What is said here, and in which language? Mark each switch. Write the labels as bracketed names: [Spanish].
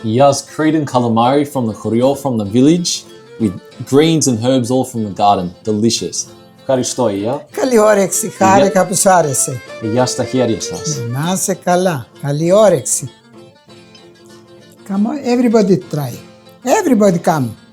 [English] Yiayya's Cretan calamari from the choriol from the village with greens and herbs all from the garden. Delicious. [Greek] Ευχαριστώ, [English] Yiayia. [Greek] Καλή όρεξη, χάρηκα που σου άρεσε. Γεια στα χέρια σας. Να είσαι καλά, καλή όρεξη. [English] Come on, everybody try. Everybody come.